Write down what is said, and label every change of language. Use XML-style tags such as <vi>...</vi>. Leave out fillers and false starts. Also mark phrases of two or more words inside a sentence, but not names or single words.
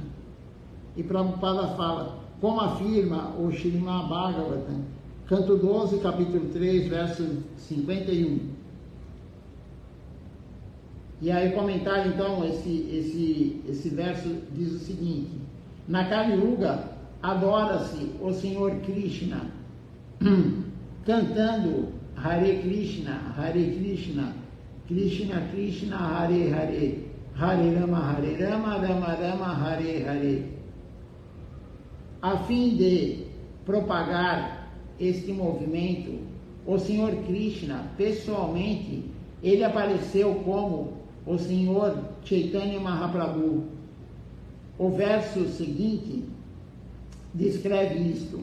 <pt>E Prabhupada fala, como afirma o Śrīmad Bhagavatam, canto 12, capítulo 3, verso 51. E aí o comentário, então, esse verso diz o seguinte, na</pt> <sa>Kali Yuga</sa> <pt>adora-se o Senhor Krishna, cantando</pt> <sa>Hare Krishna, Krishna Krishna, Hare Hare, Hare Rama, Rama Rama, Hare Hare.</sa> <pt>A fim de propagar este movimento, o Senhor Krishna, pessoalmente, ele apareceu como o Senhor Chaitanya Mahaprabhu. O verso seguinte descreve isto.</pt>